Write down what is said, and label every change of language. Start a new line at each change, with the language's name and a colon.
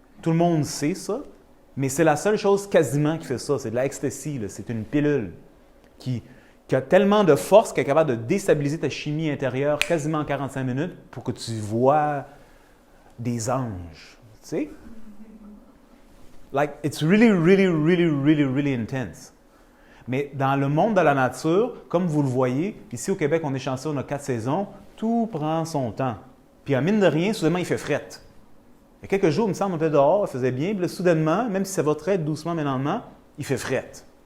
French: Tout le monde sait ça. Mais c'est la seule chose quasiment qui fait ça. C'est de l'ecstasy, c'est une pilule qui a tellement de force qu'elle est capable de déstabiliser ta chimie intérieure quasiment en 45 minutes pour que tu vois des anges. Tu sais?
English: Like, it's really, really, really, really, really intense.
French: Mais dans le monde de la nature, comme vous le voyez, ici au Québec, on est chanceux, on a 4 saisons, tout prend son temps. Puis à mine de rien, soudainement, il fait frette. Il y a quelques jours, il me semble, on était dehors, il faisait bien, puis là, soudainement, même si ça va très doucement, mais lentement, il fait frette.